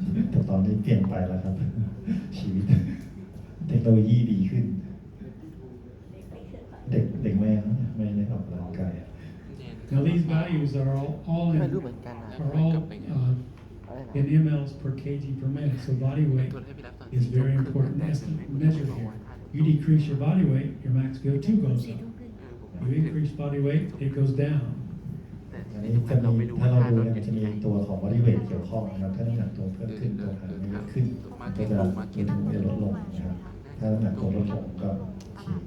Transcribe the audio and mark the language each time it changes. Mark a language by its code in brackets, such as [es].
[th] แต่ตอนนี้เปลี่ยนไปแล้วครับ ชีวิตเทคโนโลยีดีขึ้น เด็กไม่ได้ออกกำลังกาย [en] Now these values are all in [th] ไม่รู้เหมือนกันนะ [en] are all in mLs per kg per minute. So body weight is very important as to measure here. You decrease your body weight, your max VO2 goes up. You increase body weight, it goes down. [th] อันนี้จะมีถ้าเราดูเนี่ยมันจะมีตัวของ body weight เกี่ยวข้องนะครับถ้าน้ำหนักตัวเพิ่มขึ้นตัวหางไม่เยอะขึ้นก็จะลดลงนะครับถ้าน้ำหนักตัวลดลงก็โอเค